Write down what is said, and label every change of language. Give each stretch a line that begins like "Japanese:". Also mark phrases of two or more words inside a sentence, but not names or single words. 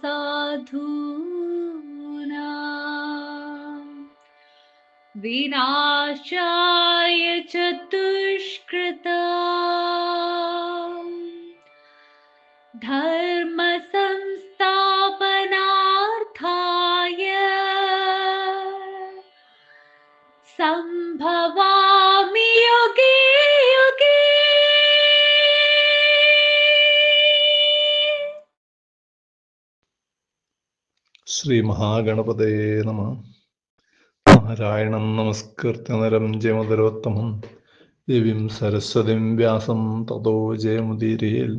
Sanskrit: साधूनां, विनाशाय च दुष्कृतां, धर्म संस्थापनार्थाय संभवामि युगे युगे। ശ്രീ മഹാഗണപതയേ നമഃ. നാരായണം നമസ്കൃത്യ നരം ജയമുദരോത്തമം ദേവീം സരസ്വതിം വ്യാസം തതോ ജയമുദീരയേൽ.